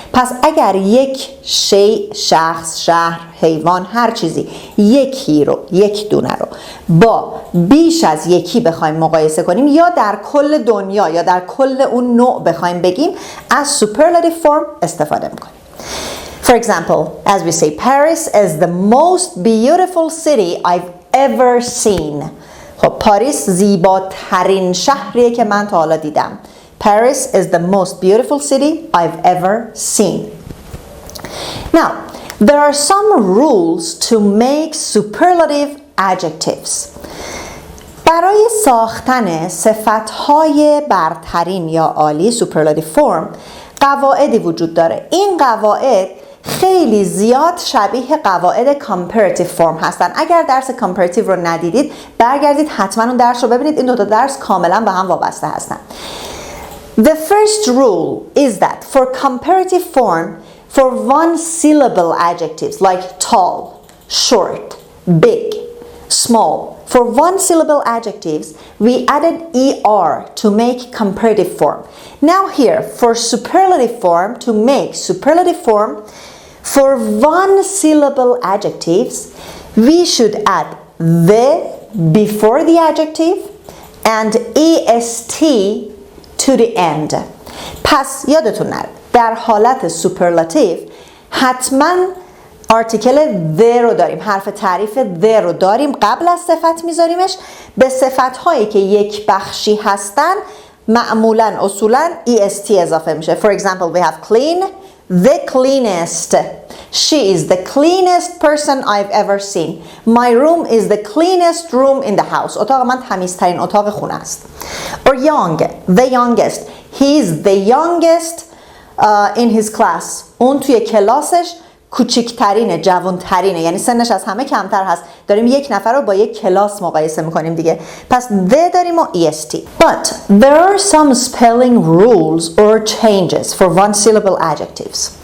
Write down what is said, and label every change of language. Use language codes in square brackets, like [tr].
[fa] پس اگر یک شیء، شخص، شهر، حیوان، هر چیزی یکی رو، یک دونه رو با بیش از یکی بخوایم مقایسه کنیم یا در کل دنیا یا در کل اون نوع بخوایم بگیم، از superlative form استفاده میکنیم. [en] For example, as we say, Paris is the most beautiful city I've ever seen. [fa] خب پاریس زیباترین شهریه که من تا حالا دیدم. [en] Paris is the most beautiful city I've ever seen. Now, there are some rules to make superlative adjectives. [fa] برای ساختن صفت‌های برترین یا عالی superlative form قواعدی وجود داره. این قواعد خیلی زیاد شبیه قواعد comparative form هستن. اگر درس comparative رو ندیدید برگردید حتما اون درس رو ببینید، این دو تا درس کاملا به هم وابسته هستن. [en] The first rule is that for comparative form, for one syllable adjectives like tall, short, big, small, for one syllable adjectives we added er to make comparative form. Now here for superlative form, to make superlative form, for one syllable adjectives we should add the before the adjective and est to the end. [fa] پس یادتون نره در حالت سوپرلاتیو حتما آرتیکل the رو داریم، حرف تعریف the رو داریم، قبل از صفت میذاریمش. به صفت هایی که یک بخشی هستن معمولا اصولا est اضافه میشه. [en] For example, we have clean, the cleanest. She is the cleanest person I've ever seen. My room is the cleanest room in the house. [fa] اتاق من تمیزترین اتاق خونه است. [en] Or young, the youngest. He is the youngest in his class. [fa] اون توی کلاسش کوچکترینه، جوانترینه، یعنی سنش از همه کمتر هست. داریم یک نفر رو با یک کلاس مقایسه میکنیم دیگه. پس the داریم و est. [en] But there are some spelling rules or changes for one syllable adjectives.